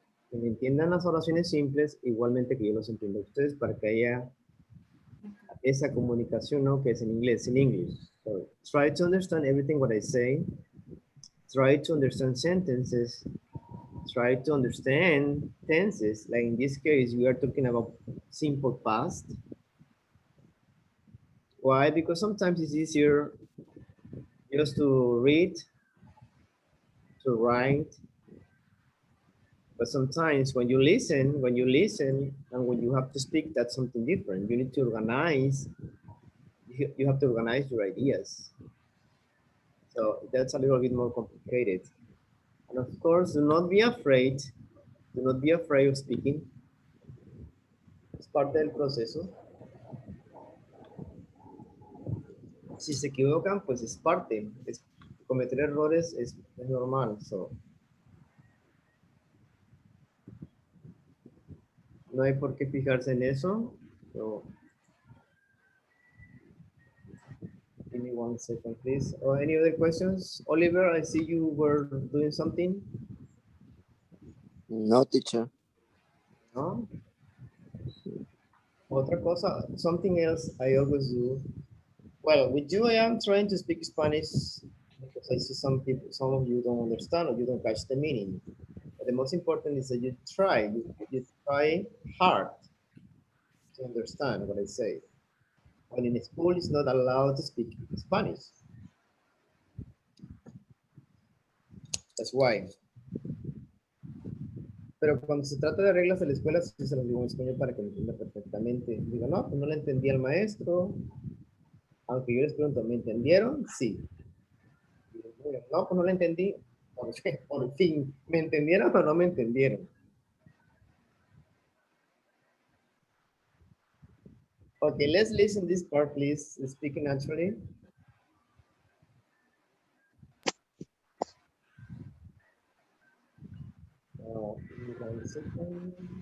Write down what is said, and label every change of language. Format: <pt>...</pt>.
<es>Que me entiendan las oraciones simples, igualmente que yo los entienda a ustedes para que haya esa comunicación, ¿no? Que es en inglés,</es> <en>in English. So, try to understand everything what I say. Try to understand sentences. Try to understand tenses. Like in this case, we are talking about simple past. Why? Because sometimes it's easier just to read, to write. But sometimes when you listen, and when you have to speak, that's something different. You need to organize. You have to organize your ideas. So that's a little bit more complicated. And of course, do not be afraid. Do not be afraid of speaking.</en> <es>Es parte del proceso. Si se equivocan, pues es parte. Cometer errores es normal.</es> <en>So,</en> <es>no hay por qué fijarse en eso.</es> <en>So, give me 1 second, please. Or any other questions? Oliver, I see you were doing something. No, teacher. No?</en> <es>Otra cosa,</es> <en>something else I always do. Well, with you, I am trying to speak Spanish because I see some people, some of you don't understand or you don't catch the meaning. But the most important is that you try, you try hard to understand what I say. When in school, it's not allowed to speak Spanish. That's why.</en> <es>Pero cuando se trata de reglas de la escuela, sí se las digo en español para que me entienda perfectamente. Digo, no, pues no le entendí al maestro. Aunque yo les pregunto, ¿me entendieron? Sí. Digo, no, pues no le entendí. Por fin, ¿me entendieron o no me entendieron?</es> <en>Okay, let's listen this part, please. Speaking naturally. Give me 1 second.</en>